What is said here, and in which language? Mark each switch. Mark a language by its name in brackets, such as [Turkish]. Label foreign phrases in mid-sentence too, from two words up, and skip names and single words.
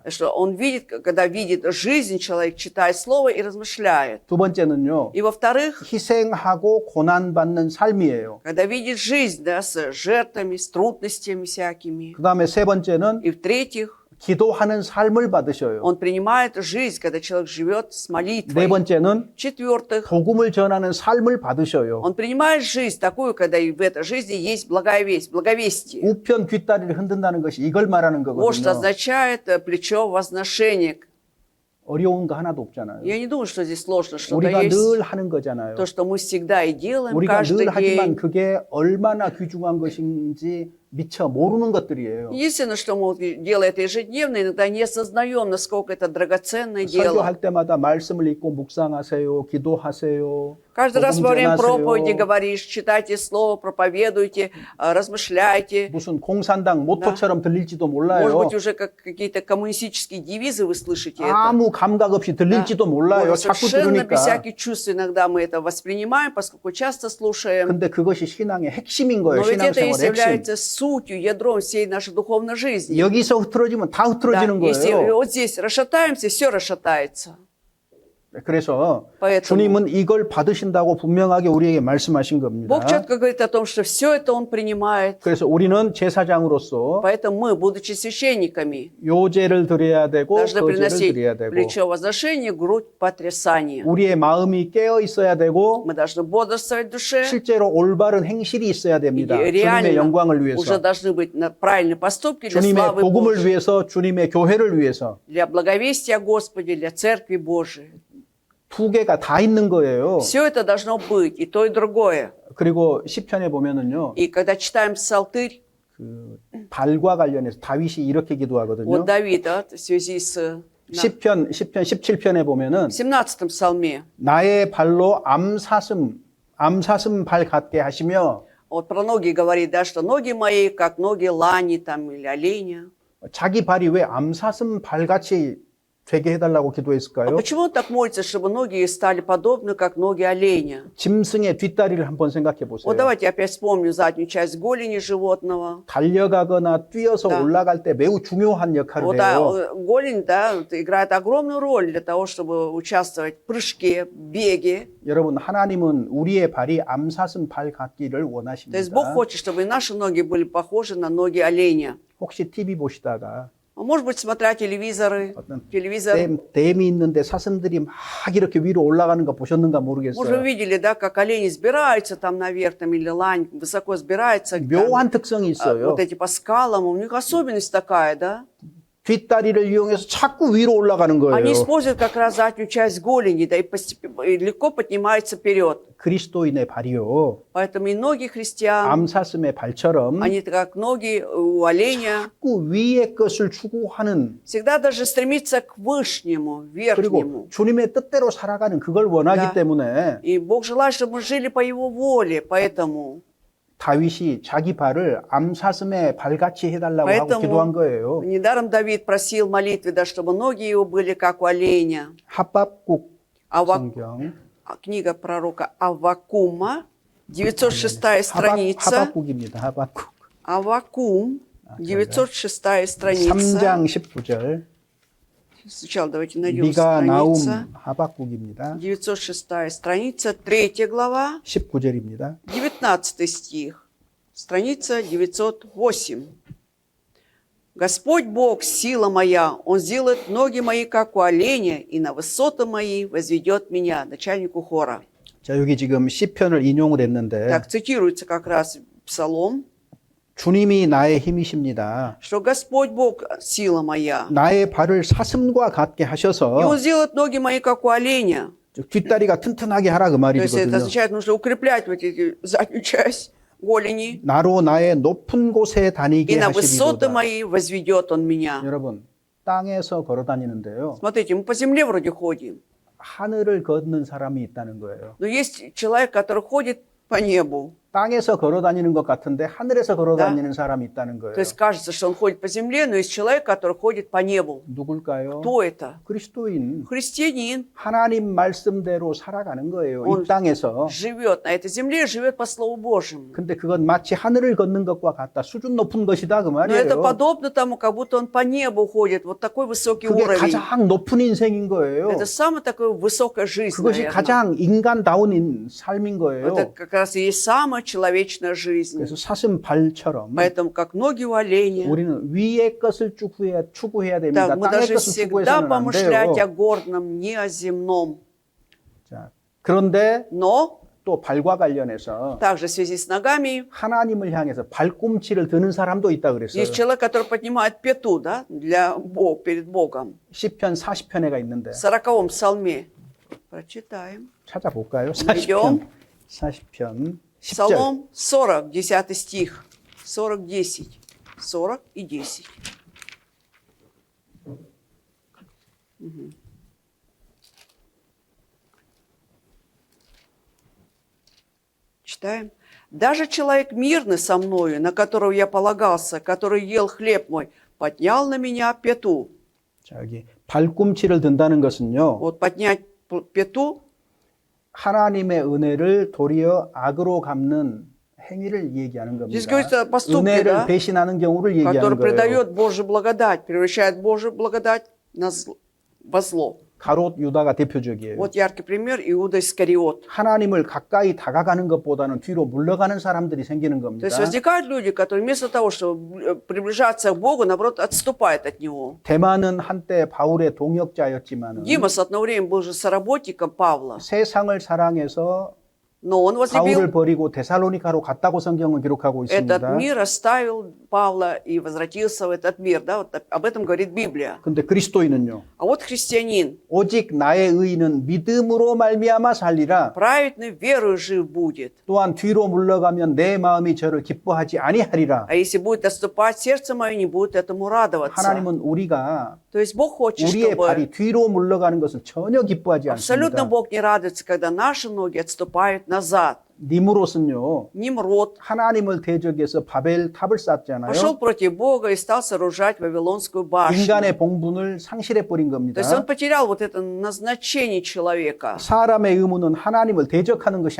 [Russian] Что он видит, когда видит жизнь, человек читает слово и размышляет. [Korean] 두 번째는요. [Russian] И во-вторых, [Korean] 희생하고 고난받는 삶이에요. [Russian] когда видит жизнь, да, с жертвами, с трудностями всякими. [Korean] 그 다음에 세 번째는 [Russian] И в-третьих, [Korean] 기도하는 삶을 받으셔요. [Russian] он принимает жизнь, когда человек живет с [Korean] 네 [Russian] молитвой. [Korean] 번째는 [Russian] В-четвертых, [Korean] 복음을 전하는 삶을 받으셔요. [Russian] он принимает жизнь такую, когда и в этой жизни есть благая весть, благовестие. [Korean] 우편 귓다리를 흔든다는 것이 이걸 말하는 [Russian] Вот что [Korean] 거거든요. [Russian] означает плечо возношения. [Korean] 어려운 거 하나도 없잖아요. [Russian] Я не думаю, что здесь сложно что-то [Korean] 우리가 [Russian] есть. [Korean] 늘 하는 거잖아요. [Russian] То, что мы всегда и делаем [Korean] 우리가 [Russian] каждый [Korean] 늘 하지만 [Russian] день. [Korean] 그게 얼마나 귀중한 것인지 미처 모르는 것들이에요. [Russian] Единственное, что мы делаем это ежедневно, иногда не осознаем, насколько это драгоценное дело. [Korean] 설교할 때마다 말씀을 읽고 묵상하세요. 기도하세요. [Russian] Каждый раз [Korean] 복음 [Russian] во время проповеди [Korean] 전하세요. [Russian] говоришь, читайте слово, проповедуйте, размышляйте. [Korean] 무슨 공산당 모토처럼 들릴지도 [Russian] Может [Korean] 몰라요. [Russian] быть, уже как какие-то коммунистические девизы вы слышите это. [Korean] 아무 감각 없이 들릴지도 몰라요. [Russian] Может, [Korean] 자꾸 [Russian] совершенно без [Korean] 들으니까. [Russian] всяких чувств иногда мы это воспринимаем, поскольку часто слушаем. [Korean] 근데 그것이 신앙의 핵심인 거예요. [Russian] Но ведь это и [Korean] 신앙생활의 핵심. [Russian] является сутью, ядром всей нашей духовной жизни. [Korean] 여기서 흐트러지면 다 [Russian] Да, [Korean] 흐트러지는 [Russian] если [Korean] 거예요. [Russian] вот здесь расшатаемся, все расшатается. [Korean] 그래서 [Russian] Поэтому [Korean] 주님은 이걸 받으신다고 분명하게 우리에게 말씀하신 겁니다. [Russian] Бог четко говорит о том, что все это Он принимает. [Korean] 그래서 우리는 제사장으로서 [Russian] Поэтому мы, будучи священниками, [Korean] 요제를 드려야 되고 [Russian] должны [Korean] 거제를 [Russian] приносить [Korean] 드려야 되고 [Russian] плечо возношения, грудь потрясания. [Korean] 우리의 마음이 깨어 있어야 되고 [Russian] Мы должны бодрствовать в душе. [Korean] 실제로 올바른 행실이 있어야 [Russian] И [Korean] 됩니다. 주님의 [Russian] реально [Korean] 영광을 [Russian] уже [Korean] 위해서, [Russian] должны быть правильные поступки для [Korean] 주님의 [Russian] славы [Korean] 복음을 [Russian] Божьей, [Korean] 위해서, 주님의 교회를 위해서 [Russian] для благовестия Господи, для Церкви Божией. [Korean] 두 개가 다 있는 거예요. [Russian] Все это должно быть, и то, и другое. [Korean] 그리고 시편에 보면은요, [Russian] И когда читаем Псалтырь, [Korean] 그 발과 관련해서 다윗이 이렇게 기도하거든요. [Russian] вот Давида в связи с [Korean] 시편 17편에 보면은 [Russian] в 17 псалме, [Korean] 나의 발로 암사슴 발 같게 하시며 [Russian] вот про ноги говорит, да, что ноги мои, как ноги лани там или оленя. [Korean] 자기 발이 왜 암사슴 발같이 되게 해달라고 [Russian] А [Korean] 기도했을까요? [Russian] почему он так молится, чтобы ноги стали подобны, как ноги оленя? [Korean] 짐승의 뒷다리를 한번 생각해 [Russian] Вот [Korean] 보세요. [Russian] давайте опять вспомним заднюю часть голени животного. [Korean] 달려가거나 뛰어서 [Russian] Да. [Korean] 올라갈 때 매우 중요한 역할을 [Russian] Вот, [Korean] 해요. [Russian] голень, да, вот играет огромную роль для того, чтобы участвовать в прыжке, беге. [Korean] 여러분, 하나님은 우리의 발이 암사슴 발 같기를 [Russian] То есть Бог [Korean] 원하십니다. [Russian] хочет, чтобы и наши ноги были похожи на ноги оленя. [Korean] 혹시 TV 보시다가 [Russian] Может быть, смотря телевизор, [Korean] 댐이 있는데 사슴들이 막 이렇게 위로 올라가는 거 보셨는가 [Russian] может, вы [Korean] 모르겠어요. [Russian] видели, да, как олени сбираются там наверх, там, или лань высоко сбирается, там, [Korean] 묘한 특성이 있어요. [Russian] вот эти по скалам, у них особенность такая, да? [Korean] 뒷다리를 이용해서 자꾸 위로 올라가는 [Russian] Они [Korean] 거예요. [Russian] используют как раз заднюю часть голени, да, и легко поднимаются вперед. [Korean] 그리스도인의 발이요. [Russian] Поэтому и ноги христиан, [Korean] 암사슴의 발처럼 [Russian] они как ноги у оленя, [Korean] 자꾸 위의 것을 추구하는 [Russian] всегда даже стремиться к вышнему, [Korean] 그리고 [Russian] верхнему. [Korean] 주님의 뜻대로 살아가는 그걸 원하기 [Russian] Да. [Korean] 때문에 [Russian] И Бог желает, чтобы мы жили по Его воле, поэтому [Korean] 다윗이 자기 발을 암사슴의 발같이 해달라고 하고 기도한 거예요. [Russian] недаром Давид просил в молитве, да, чтобы ноги его были как у оленя. [Korean] 하박국 [Russian] Авак- [Korean] 성경 [Russian] Книга пророка Аввакума, 906 страница. [Korean] 하박국입니다. 하박국 [Russian] Аввакум, 906 страница. [Korean] 3장 19절 [Russian] Сначала давайте найдем [Korean] 미가 나움 [Russian] страница. [Korean] 하박국입니다. [Russian] 906 страница, 3 глава, [Korean] 19절입니다. [Russian] 19 стих, страница 908. Господь Бог, сила моя, Он сделает ноги мои, как у оленя, и на высоты мои возведет меня. Начальнику хора. [Korean] 자, 여기 지금 시편을 인용을 했는데 [Russian] Так цитируется как раз Псалом, [Korean] 주님이 나의 힘이십니다. [Russian] что Господь Бог, сила моя, [Korean] 나의 발을 사슴과 같게 [Russian] и [Korean] 하셔서 [Russian] Он сделает ноги мои, как у оленя. [Korean] 즉 뒷다리가 튼튼하게 하라 그 [Russian] То есть это [Korean] 말이거든요. [Russian] означает, нужно укреплять вот эти заднюю часть голени, [Korean] 나로 나의 높은 곳에 [Russian] и [Korean] 다니게 [Russian] на высоты [Korean] 하시리로다. [Russian] мои возведет Он меня. [Korean] 여러분, 땅에서 걸어 다니는데요. [Russian] Смотрите, мы по земле вроде ходим, [Korean] 하늘을 걷는 사람이 있다는 거예요. [Russian] но есть человек, который ходит по небу. [Korean] 땅에서 걸어 다니는 것 같은데 하늘에서 걸어 [Russian] Да. [Korean] 다니는 사람이 있다는 거예요. [Russian] То есть кажется, что он ходит по земле, но есть человек, который ходит по небу. [Korean] 누굴까요? [Russian] Кто это? [Korean] 그리스도인. [Russian] Христианин. [Korean] 하나님 말씀대로 살아가는 거예요. [Russian] Он [Korean] 이 땅에서. [Russian] живет на этой земле, живет по Слову Божьему. [Korean] 근데 그건 마치 하늘을 걷는 것과 같다. 수준 높은 것이다 그 [Russian] Но это [Korean] 말이에요. [Russian] подобно тому, как будто он по небу ходит. Вот такой высокий [Korean] 그게 [Russian] уровень. [Korean] 가장 높은 인생인 거예요. [Russian] Это самая такая высокая жизнь, [Korean] 그것이 [Russian] наверное. [Korean] 가장 인간다운 삶인 거예요. [Russian] Это как раз и есть самая человечная жизнь. [Korean] 그래서 사슴 발처럼 [Russian] Поэтому, как ноги у оленя, [Korean] 우리는 위의 것을 추구해야 됩니다. [Russian] так, мы [Korean] 땅의 [Russian] должны [Korean] 것을 [Russian] всегда [Korean] 추구해서는 안 [Russian] помышлять [Korean] 돼요. [Russian] о гордом, не о земном. [Korean] 자, 그런데 [Russian] Но [Korean] 또 발과 관련해서 [Russian] также в связи с ногами [Korean] 하나님을 향해서 발꿈치를 드는 사람도 있다 그랬어요. [Russian] есть человек, который поднимает пету, да, для Бога, перед Богом. [Korean] 시편 40편에가 있는데 [Russian] В 40-м псалме. Прочитаем. [Korean] 찾아볼까요? [Russian] Найдем. [Korean] 40편 10절. [Russian] Псалом 40, 10 стих. 40, 10. 40 и 10. Читаем. «Даже человек мирный со мною, на которого я полагался, который ел хлеб мой, поднял на меня пету». [Korean] 자, 여기 발꿈치를 든다는 것은요. [Russian] Вот поднять пету, [Korean] 하나님의 은혜를 도리어 악으로 갚는 행위를 얘기하는 겁니다. [Russian] здесь говорится о поступке, [Korean] 은혜를 [Russian] да, [Korean] 배신하는 경우를 얘기하는 [Russian] который [Korean] 거예요. [Russian] предает Божью благодать, превращает Божью благодать во зло. [Korean] 가롯 유다가 대표적이에요. [Russian] Вот яркий пример Иуда Искариот. [Korean] 하나님을 가까이 다가가는 것보다는 뒤로 물러가는 사람들이 생기는 [Russian] То [Korean] 겁니다. [Russian] есть возникают люди, которые вместо того, чтобы приближаться к Богу, наоборот, отступают от Него. [Korean] 대만은 한때 바울의 동역자였지만 [Russian] Димас одно время был же соработником Павла, [Korean] 세상을 사랑해서 [Russian] но он [Korean] 바울을 [Russian] возлюбил [Korean] 버리고 데살로니가로 갔다고 성경은 기록하고 [Russian] этот [Korean] 있습니다. [Russian] мир, оставил Павла и возвратился в этот мир. Да? Вот об этом говорит Библия. [Korean] 근데 그리스도인은요. [Russian] А вот христианин, [Korean] 오직 나의 의인은 믿음으로 말미암아 살리라. [Russian] праведный верою жив будет. [Korean] 또한 뒤로 물러가면 내 마음이 저를 기뻐하지 아니하리라. [Russian] А если будет отступать, сердце мое не будет этому радоваться. [Korean] 하나님은 우리가 [Russian] То есть Бог хочет, [Korean] 우리의 [Russian] чтобы... [Korean] 발이 뒤로 물러가는 것을 전혀 기뻐하지 [Russian] Абсолютно [Korean] 않습니다. [Russian] Бог не радуется, когда наши ноги отступают назад. [Korean] 니무롯은요. [Russian] Нимрод [Korean] 하나님을 대적해서 바벨 탑을 쌓잖아요. [Russian] пошел против Бога и стал сооружать Вавилонскую башню. [Korean] 인간의 봉분을 상실해 버린 [Russian] То [Korean] 겁니다. [Russian] есть он потерял вот это назначение человека. [Korean] 사람의 의무는 하나님을 대적하는 것이